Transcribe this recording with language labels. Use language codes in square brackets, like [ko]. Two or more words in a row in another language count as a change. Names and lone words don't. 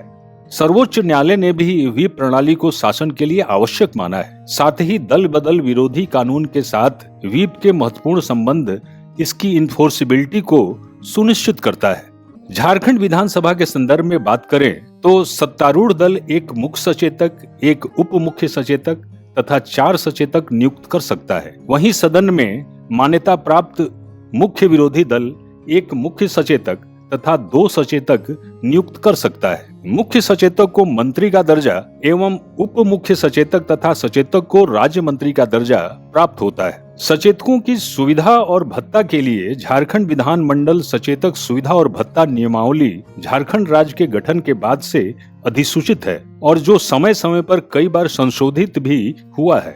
[hi] सर्वोच्च न्यायालय ने भी व्हीप प्रणाली को शासन के लिए आवश्यक माना है। साथ ही दल बदल विरोधी कानून के साथ व्हीप के महत्वपूर्ण संबंध इसकी इन्फोर्सिबिलिटी को सुनिश्चित करता है। झारखंड विधानसभा के संदर्भ में बात करें तो सत्तारूढ़ दल एक मुख्य सचेतक, एक उप मुख्य सचेतक तथा 4 सचेतक नियुक्त कर सकता है। वहीं सदन में मान्यता प्राप्त मुख्य विरोधी दल एक मुख्य सचेतक तथा 2 सचेतक नियुक्त कर सकता है। मुख्य सचेतक को मंत्री का दर्जा एवं उप मुख्य सचेतक तथा सचेतक को राज्य मंत्री का दर्जा प्राप्त होता है। सचेतकों की सुविधा और भत्ता के लिए झारखंड विधानमंडल सचेतक सुविधा और भत्ता नियमावली झारखंड राज्य के गठन के बाद से अधिसूचित है और जो समय समय पर कई बार संशोधित भी हुआ है।